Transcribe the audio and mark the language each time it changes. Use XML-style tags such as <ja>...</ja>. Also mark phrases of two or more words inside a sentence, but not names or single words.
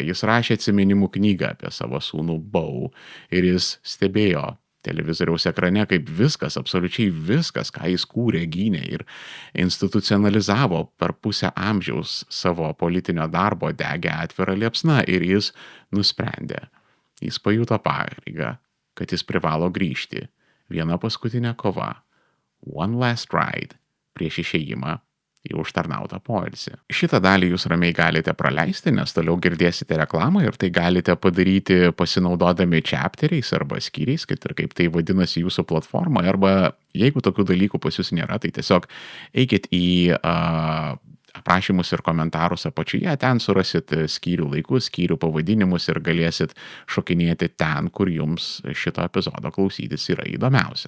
<lt>Jis rašė atsiminimų knygą apie savo sūnų Beau ir jis stebėjo televizoriaus ekrane, kaip viskas, absoliučiai viskas, ką jis kūrė, gynė ir institucionalizavo per pusę amžiaus savo politinio darbo, degė atvira liepsna ir jis nusprendė. Jis pajuto pareigą, kad jis privalo grįžti. Viena paskutinė kova.</lt> <en>One last ride</en> <lt>prieš išėjimą į užtarnautą poilsį. Šitą dalį jūs ramiai galite praleisti, nes toliau girdėsite reklamą ir tai galite padaryti pasinaudodami chapteriais arba skyriais, kad ir kaip tai vadinasi jūsų platformoje, arba jeigu tokių dalykų pas jūs nėra, tai tiesiog eikit į aprašymus ir komentarus apačioje, ten surasit skyrių laikus, skyrių pavadinimus ir galėsit šokinėti ten, kur jums šito epizodo klausytis yra įdomiausia.</lt>